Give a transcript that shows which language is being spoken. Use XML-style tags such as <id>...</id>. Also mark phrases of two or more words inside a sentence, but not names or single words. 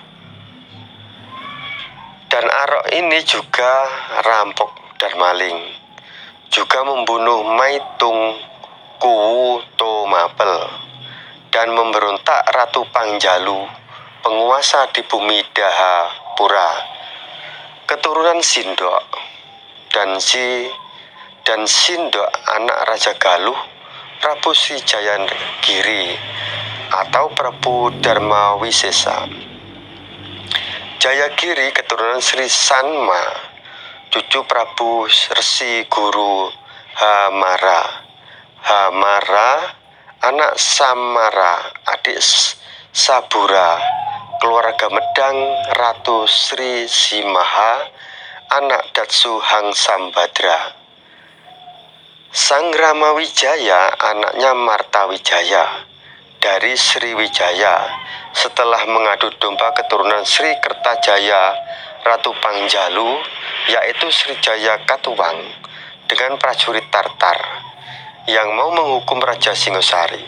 <id>Dan Arok ini juga rampok dan maling, juga membunuh Maitung Kuwu Tomapel, dan memberontak Ratu Pangjalu, penguasa di bumi Dahapura, keturunan Sindok, dan Sindok anak Raja Galuh, Prabu Srijayagiri atau Prabu Dharma Wisesa. Jayagiri keturunan Sri Sanma, cucu Prabu Resi Guru Hamara. Hamara anak Samara, adik Sabura, keluarga Medang Ratu Sri Simaha, anak Datsu Hang Sambadra. Sang Ramawijaya anaknya Martawijaya dari Sriwijaya. Setelah mengadu domba keturunan Sri Kertajaya Ratu Pangjalu, yaitu Srijaya Katuwang, dengan prajurit Tartar yang mau menghukum Raja Singosari.</id>